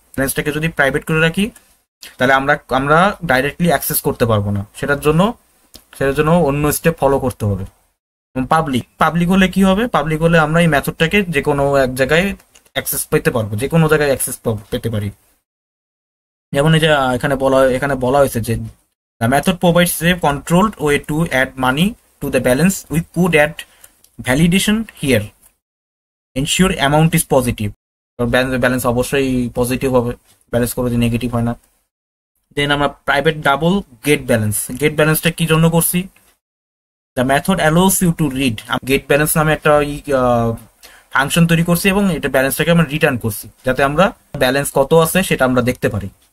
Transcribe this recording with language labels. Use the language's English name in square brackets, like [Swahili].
[Bangla] ব্যালেন্সটাকে যদি প্রাইভেট করে রাখি, তাহলে আমরা ডাইরেক্টলি অ্যাক্সেস করতে পারবো না। সেটার জন্য অন্য স্টেপ ফলো করতে হবে। পাবলিক হলে কি হবে, পাবলিক হলে আমরা এই মেথডটাকে যে কোনো এক জায়গায় অ্যাক্সেস পেতে পারবো, যে কোনো জায়গায় অ্যাক্সেস পেতে পারি। যেমন এই যে এখানে বলা হয়েছে যে [English] The method provides a controlled way to add money to the balance. We could add validation here. Ensure amount is positive. [Bangla] Balance অবশ্যই পজিটিভ হবে, ব্যালেন্স করে নেগেটিভ হয় না। দেন আমরা প্রাইভেট ডাবল গেট ব্যালেন্সটা কি জন্য করছি? [English] The method allows you to read. [Bangla] Gate balance নামে একটা ফাংশন তৈরি করছি এবং এটা ব্যালেন্সটাকে আমরা রিটার্ন করছি যাতে আমরা ব্যালেন্স কত আছে সেটা আমরা দেখতে পারি।